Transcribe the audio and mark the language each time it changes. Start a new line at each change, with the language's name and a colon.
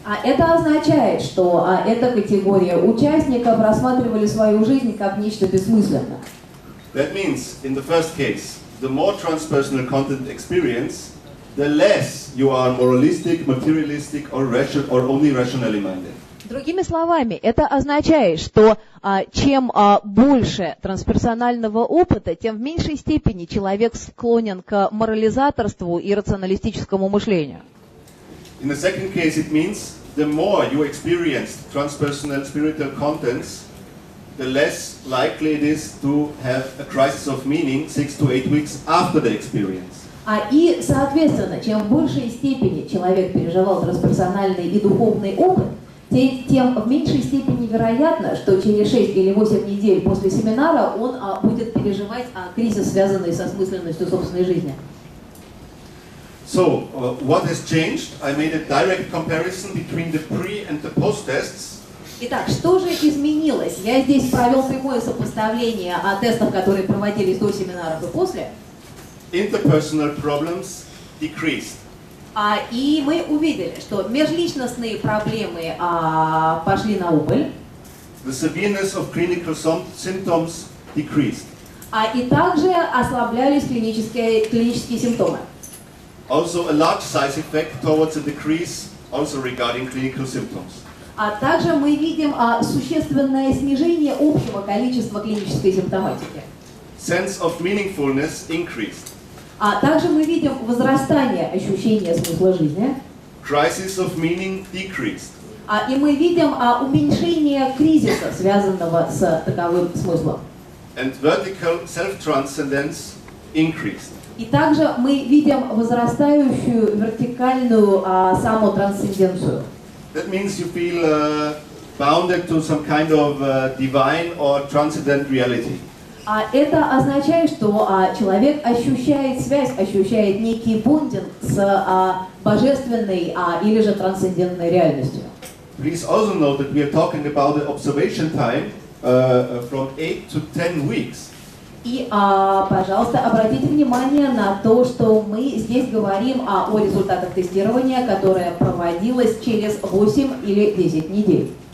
Russian: Это означает, что эта категория участников рассматривали свою жизнь как нечто бессмысленное.
English: That means, in the first case, the more transpersonal content experience, the less you are moralistic, materialistic, or only rationally minded.
Russian: Другими словами, это означает, что чем больше трансперсонального опыта, тем в меньшей степени человек склонен к морализаторству и рационалистическому мышлению.
English: In the second case, it means the more you experience transpersonal spiritual contents, the less likely it is to have a crisis of meaning 6 to 8 weeks after the experience.
Russian: И, соответственно, чем в большей степени человек переживал трансперсональный и духовный опыт, тем в меньшей степени вероятно, что через 6 или 8 недель после семинара он будет переживать кризис, связанный со осмысленностью собственной жизни.
English: So, what has changed? I made a direct comparison between the pre and the post tests.
Russian: Итак, что же изменилось? Я здесь провел прямое сопоставление тестов, которые проводились до семинаров и после.
English: Interpersonal problems decreased.
Russian: И мы увидели, что межличностные проблемы пошли на убыль.
English: The severeness of clinical symptoms decreased.
Russian: И также ослаблялись клинические симптомы.
English: Also a large size effect towards a decrease also regarding clinical symptoms.
Russian: Также мы видим существенное снижение общего количества клинической симптоматики.
English: Sense of meaningfulness increased.
Russian: Также мы видим возрастание ощущения смысла жизни.
English: Crisis of meaning decreased.
Russian: И мы видим уменьшение кризиса, связанного с таковым смыслом.
English: And vertical self-transcendence increased.
Russian: И также мы видим возрастающую вертикальную самотрансценденцию.
English: That means you feel bounded to some kind of divine or transcendent reality.
Russian: Это означает, что человек ощущает связь, ощущает некий бондинг с божественной или же трансцендентной реальностью.
English: Please also note that we are talking about the observation time from 8 to 10 weeks.
Russian: И, пожалуйста, обратите внимание на то, что мы здесь говорим о результатах тестирования, которое проводилось через 8 или 10 недель.